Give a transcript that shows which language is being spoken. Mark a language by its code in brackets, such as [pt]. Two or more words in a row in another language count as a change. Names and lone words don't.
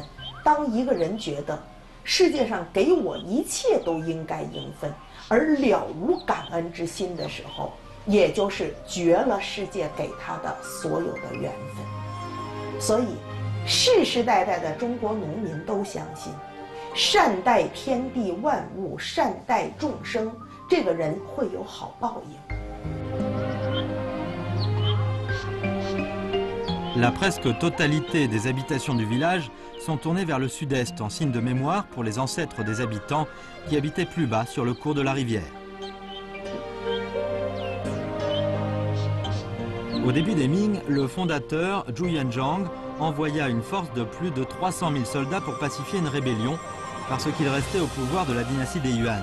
[zh] 当一个人觉得世界上给我一切都应该应分，而了无感恩之心的时候，也就是绝了世界给他的所有的缘分。所以，世世代代的中国农民都相信，善待天地万物，善待众生，这个人会有好报应。 [fr] La presque totalité des habitations du village sont tournées vers le sud-est en signe de mémoire pour les ancêtres des habitants qui habitaient plus bas sur le cours de la rivière. Au début des Ming, le fondateur Zhu Yuanzhang envoya une force de plus de 300 000 soldats pour pacifier une rébellion parce qu'il restait au pouvoir de la dynastie des Yuan.